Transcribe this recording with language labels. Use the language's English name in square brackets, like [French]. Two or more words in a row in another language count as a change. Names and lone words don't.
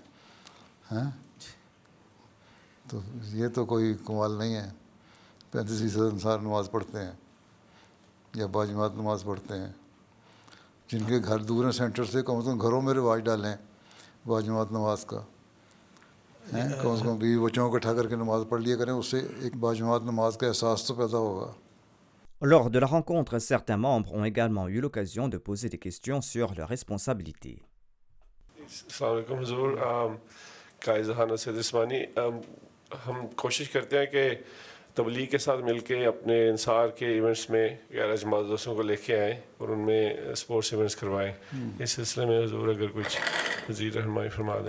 [Urdu] ہیں تو یہ تو کوئی کمال نہیں ہے, 35% انصار نماز پڑھتے ہیں یا باجماعت نماز پڑھتے ہیں. جن کے گھر دور ہیں سینٹر سے, کم از کم گھروں میں رواج ڈالیں باجماعت نماز کا. کم از کم بیوی بچوں کو اکٹھا کر کے نماز پڑھ لیا کریں, اس سے ایک باجماعت نماز کا احساس تو پیدا ہوگا. [French] Lors de la rencontre, certains membres ont également eu l'occasion de poser des questions sur leurs responsabilités. [Arabic] السلام علیکم [Urdu] حضور, قائد ذہانہ سید عثمانی. ہم کوشش کرتے ہیں کہ تبلیغ کے ساتھ مل کے اپنے انصار کے ایونٹس میں غیر جماعت دوستوں کو لے کے آئیں اور ان میں [English] sports events [Urdu] کروائیں. اس سلسلے میں حضور اگر کچھ مزید رہنمائی فرما دیں.